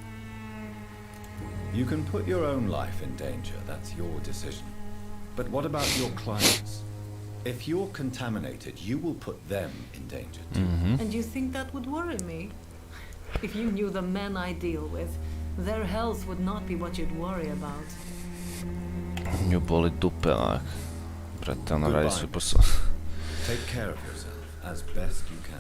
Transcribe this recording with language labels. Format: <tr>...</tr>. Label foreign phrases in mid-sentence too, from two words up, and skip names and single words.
<en>You can put your own life in danger, that's your decision. But what about your clients? If you're contaminated, you will put them in danger too. And you think that would worry me? If you knew the men I deal with, their health would not be what you'd worry about.</en> <sr>Nju boli dupe, onak. Brate, ona radi svoj posao.</sr> <en>Take care of yourself as best you can.</en>